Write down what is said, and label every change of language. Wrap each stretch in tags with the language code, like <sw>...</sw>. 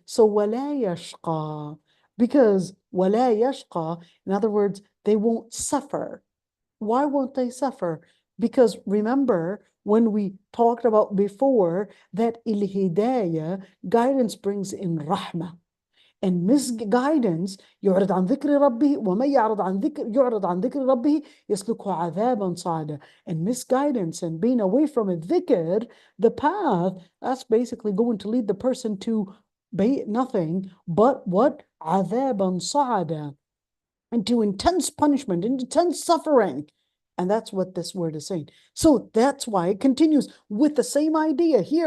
<en>So</en> <ar>وَلَا يَشْقَى,</ar> <en>because وَلَا يَشْقَى, in other words, they won't suffer. Why won't they suffer? Because remember, when we talked about before that il-hidayah, guidance brings in rahmah. And misguidance</en> <ar>يعرض عن ذكر ربه ومن يعرض عن ذكر ربه يسلكه عذابا صعدا.</ar> <en>And misguidance and being away from a dhikr, the path, that's basically going to lead the person to nothing but what?</en> <ar>عذابا صعدا,</ar> <en>into intense punishment, intense suffering. And that's what this word is saying. So that's why it continues with the same idea here.</en>